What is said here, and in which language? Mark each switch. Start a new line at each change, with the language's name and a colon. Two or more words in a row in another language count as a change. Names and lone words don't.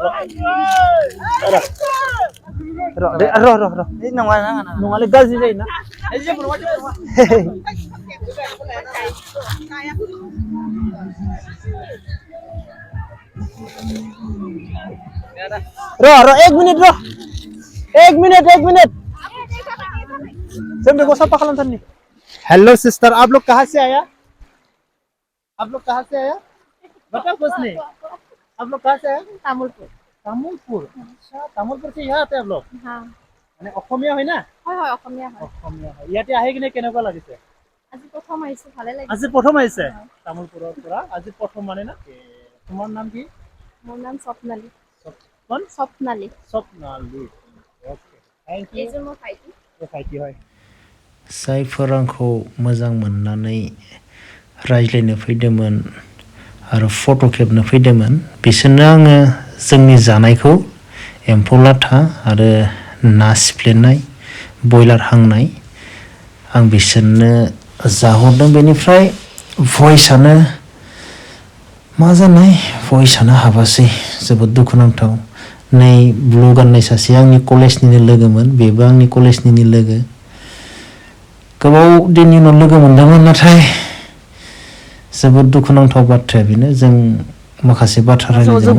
Bodo: नङालै गाज्रि जायोना र'
Hindi: 1 मिनिट र' 1 मिनिट जब देखो सब पकड़न नहीं हेलो सिस्टर आप लोग कहाँ से आया बताओ कुछ नहीं आप लोग कहाँ से आया तामुलपुर अच्छा तामुलपुर से यहाँ आते हैं आप लोग हाँ
Assamese: মানে অসমীয়া হয় না হয় হয় অসমীয়া হয় ইয়াতে আহে কিনে কেনেকুৱা লাগিছে আজি প্ৰথম আহিছে ভালে লাগিছে আজি প্ৰথম আহিছে তামুলপুৰৰ পৰা আজি প্ৰথম মানে না তোমাৰ নাম কি মোৰ নাম স্বপ্নালী স্বপ্নালী
English: okay thank you
Assamese: एजे मो फाइटी হয়
Bodo: जायफोर आंखौ मोजां मोननानै रायज्लायनो फैदोंमोन आरो फट' खेबनो फैदोंमोन बिसोरनो आङो जोंनि जानायखौ एम्फौ लाथा आरो ना सिफ्लेनाय बयलार हांनाय आं बिसोरनो जाहरदों बेनिफ्राय भइसआनो मा जानाय भइसआनो हाबासै जोबोद दुखुनांथाव नै ब्लु गाननाय सासे आंनि कलेजनिनो लोगोमोन बेबो आंनि कलेजनिनो लोगो गोबाव दिननि उनाव लोगो मोनदोंमोन नाथाय जोबोद दुखुनांथाव बाथ्राया बेनो जों माखासे बाथ्रा रायज्लायदोंमोन